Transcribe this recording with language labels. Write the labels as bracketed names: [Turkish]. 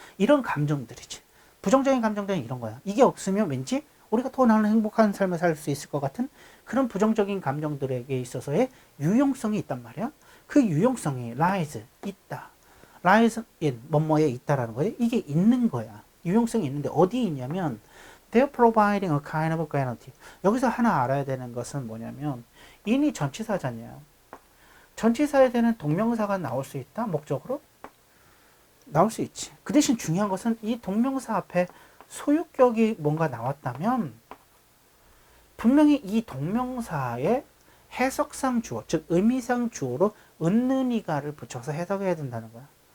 [Korean] 이런 감정들이지. 부정적인 감정들은 이런 거야. 이게 없으면 왠지 우리가 더 나은 행복한 삶을 살 수 있을 것 같은 그런 부정적인 감정들에게 있어서의 유용성이 있단 말이야. 그 유용성이 lies 있다. [English] lies in [Korean] 뭐뭐에 있다라는 거예요. 이게 있는 거야. 유용성이 있는데 어디 있냐면 [English] they're providing a kind of guarantee. [Korean] 여기서 하나 알아야 되는 것은 뭐냐면 in이 전치사잖아요. 전치사에 대한 동명사가 나올 수 있다. 목적으로 나올 수 있지. 그 대신 중요한 것은 이 동명사 앞에 소유격이 뭔가 나왔다면 분명히 이 동명사의 해석상 주어, 즉 의미상 주어로 은는이가를 붙여서 해석해야 된다는 거야.